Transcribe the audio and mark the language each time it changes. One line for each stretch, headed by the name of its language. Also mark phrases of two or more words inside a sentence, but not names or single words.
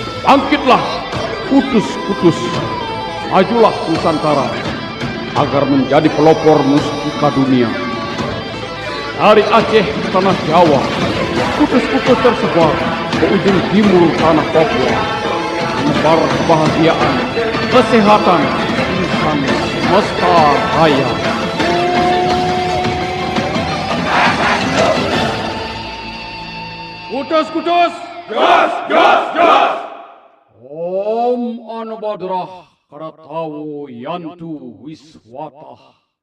Indonesian: Bangkitlah, kutus-kutus. Majulah Nusantara agar menjadi pelopor mustika dunia. Dari Aceh ke tanah Jawa, kutus-kutus tersebar ke ujung timur tanah Papua, menebar kebahagiaan, kesehatan, insan semesta raya. Kutus-kutus! Gas, gas, gas.
Sanskrit: Om Anabadrah Karatawo Yantu Wiswata.